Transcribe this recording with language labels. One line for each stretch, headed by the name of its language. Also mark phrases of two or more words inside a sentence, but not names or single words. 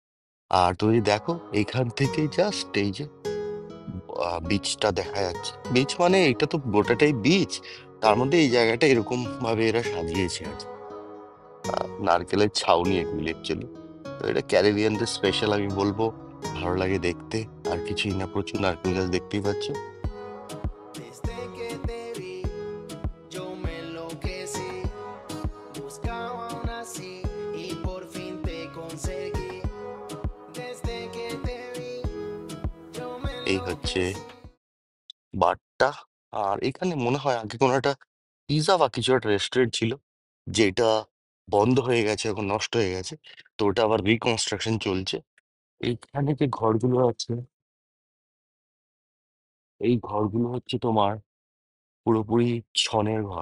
Bangla: আর তুমি দেখো এইখান থেকে জাস্ট এই যে বিচটা দেখা যাচ্ছে। বিচ মানে এটা তো গোটাটাই বিচ, তার মধ্যে এই জায়গাটা এরকম ভাবে এরা সাজিয়েছে আর কি। নারকেলের ছাউনি এগুলি অ্যাকচুয়ালি। তো এটা ক্যারিবিয়ানদের স্পেশাল আমি বলবো, ভালো লাগে দেখতে। আর কিছুই না, প্রচুর নারকেল গাছ দেখতেই পাচ্ছ।
Spanish: Desde que te vi, yo me enloquecí. Buscaba una así y por fin te conseguí. Desde que te vi, yo me
Bangla: এই হচ্ছে
Spanish: enloquecí.
Bangla: বারটা। আর এখানে মনে হয় আগে কোনো একটা পিৎজা বা কিছু একটা রেস্টুরেন্ট ছিল, যেটা বন্ধ হয়ে গেছে, এখন নষ্ট হয়ে গেছে। তো ওটা আবার রিকনস্ট্রাকশন চলছে। এইখানে যে ঘরগুলো আছে, এই ঘরগুলো হচ্ছে তোমার পুরোপুরি ছনের ঘর।